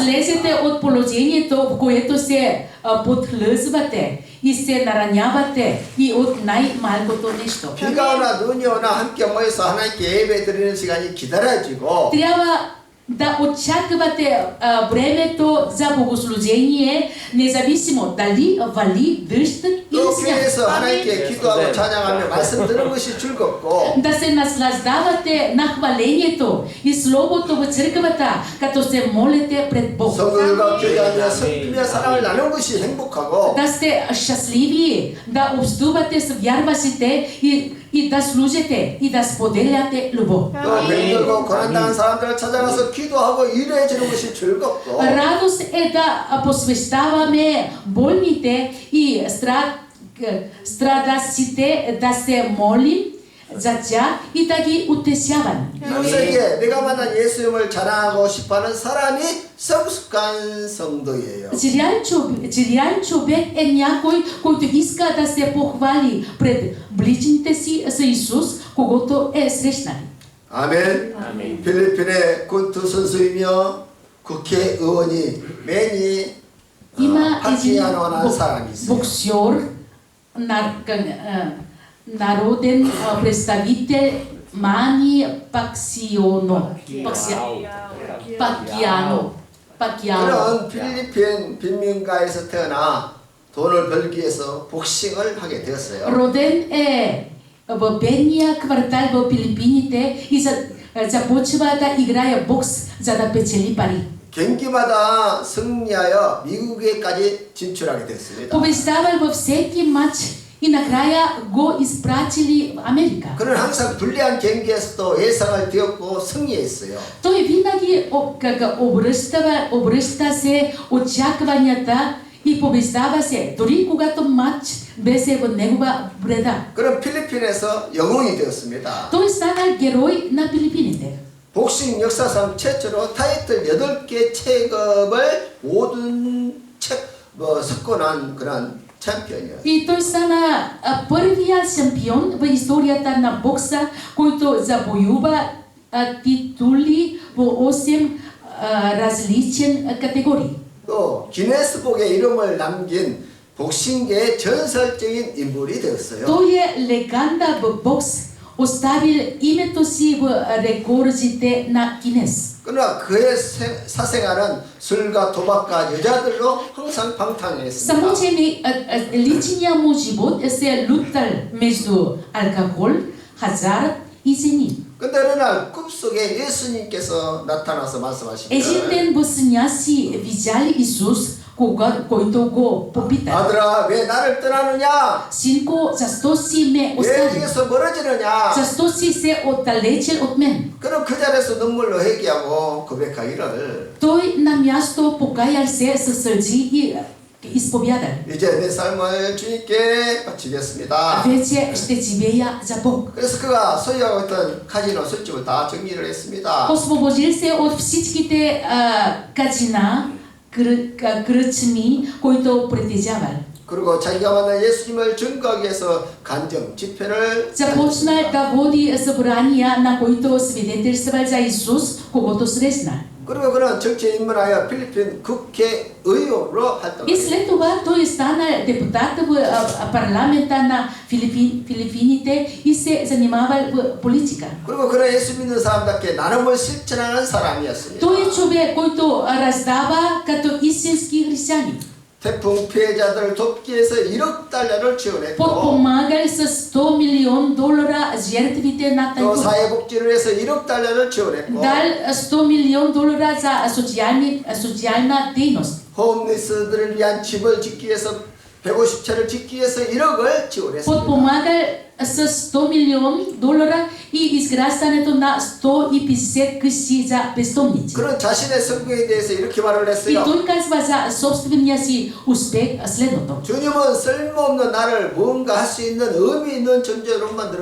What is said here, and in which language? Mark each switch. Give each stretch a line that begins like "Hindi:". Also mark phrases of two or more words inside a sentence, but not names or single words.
Bulgarian: Излезете от положението, в което се подхлъзвате и се наранявате и от най-малкото нещо.
Korean: 비가 오나 눈이 오나 함께 모여서 하나님께 예배 드리는 시간이 기다려지고
Bulgarian: Трябва да очаквате времето за богослужение, независимо дали вали дъжд или
Korean: 또
Bulgarian: сняг.
Korean: 교회에서 하나님께 기도하고 찬양하며 말씀 듣는 것이 즐겁고
Bulgarian: Да се наслаждавате на хвалението и Словото в църквата, като се молите пред Бог.
Korean: 성도들과 교제하며 섬기며 사랑을 나누는 것이 행복하고
Bulgarian: Да сте щастливи, да общувате с вярващите и да служите и да споделяте любов.
Korean: 또 병들고 고난당한 사람들을 찾아가서 기도하고 일해주는 것이 즐겁고
Bulgarian: Радост е да посвещаваме болните и страдащите, да се молим за тях и да ги утешавам.
Korean: 여기에 내가 만난 예수님을 자랑하고 싶어하는 사람이 성숙한 성도예요.
Bulgarian: Реален човек е някой, който иска да се похвали пред ближните си с Исус, когото е срещнали.
Korean: 아멘. 필리핀의 군투 선수이며 국회의원이 매니
Bulgarian: Има един
Korean: 파키아노라는 사람이 있어요.
Bulgarian: боксер, народен представител Мани Пакиано.
Korean: 그런 필리핀 빈민가에서 태어나 돈을 벌기 위해서 복싱을 하게 되었어요.
Bulgarian: Роден е в бедния квартал в Филипините и започва да играе бокс, за да печели пари.
Korean: 경기마다 승리하여 미국에까지 진출하게 됐습니다.
Bulgarian: Побеждавал във всеки матч и накрая го изпратили в Америка.
Korean: 그는 항상 불리한 경기에서도 예상을 띄었고 승리했어요.
Bulgarian: Той винаги обръща се очакванията и побеждава се, дори когато матч беше в негова вреда.
Korean: 그는 필리핀에서 영웅이 되었습니다.
Bulgarian: Той станал герой на Филипините.
Korean: 복싱 역사상 최초로 타이틀 8개 체급을 모든 석권한 그런 챔피언이었어요.
Bulgarian: И той стана първия шампион в историята на бокса, който завоюва титули в 8 различен категории.
Korean: 또 기네스북에 이름을 남긴 복싱계의 전설적인 인물이 되었어요.
Bulgarian: Той е легенда в бокс, оставил името си в рекордите на Гинес.
Korean: 그러나 그의 사생활은 술과 도박과 여자들로 항상 방탕했습니다.
Bulgarian: Само че личният му живот се лутал между алкохол, хазарт и жени.
Korean: 근데 어느 날 꿈속에 예수님께서 나타나서 말씀하십니다.
Bulgarian: Един ден в съня си видяли Исус, който го попита:
Korean: 아들아, 왜 나를 떠나느냐?
Bulgarian: Синко, защо си ме
Korean: 왜
Bulgarian: остави?
Korean: 내게서 멀어지느냐?
Bulgarian: Защо си се отдалечил от мен?
Korean: 그럼 그 자리에서 눈물로 회개하고 고백하기를
Bulgarian: Той на място покаял се със сълзи и изповяда:
Korean: 이제 내 삶을 주님께 바치겠습니다.
Bulgarian: Вече ще живея за Бог.
Korean: 그래서 그가 소유하고 있던 카지노 술집을 다 정리를 했습니다.
Bulgarian: Освободил се от всичките казина, кръчми, които притежавал.
Korean: 그리고 자기가 만난 예수님을 증거하기 위해서 간정 집회를
Bulgarian: Започнал да води събрания, на които свидетелствал за Исус, когото срещнал.
Korean: 그리고 그는 정치에 입문하여 필리핀 국회의원으로
Bulgarian: И
Korean: 활동합니다.
Bulgarian: след това той стана депутат в парламента на Филипините и се занимавал в политика.
Korean: 그리고 그는 예수 믿는 사람답게 나눔을 실천하는 사람이었습니다.
Bulgarian: Той е човек, който раздава като истински християни.
Korean: 태풍 피해자들을 돕기 위해서 1억 달러를 지원했고
Bulgarian: Подпомагал с $100 милиона жертвите на
Korean: 또
Bulgarian: тайфун.
Korean: 사회복지를 위해서 1억 달러를 지원했고
Bulgarian: Дал $100 милиона за социальна дейност.
Korean: 홈리스들을 위한 집을 짓기 위해서 150채를 짓기 위해서 1억을 지원했습니다.
Bulgarian: Подпомагал с $100 милиона и изграждането на 150 къщи за бездомници.
Korean: 그런 자신의 성공에 대해서 이렇게 말을
Bulgarian: И
Korean: 했어요.
Bulgarian: той казва за собствения си успех следното:
Korean: 주님은 쓸모없는 나를 뭔가 할 수 있는 의미 있는 존재로 만들어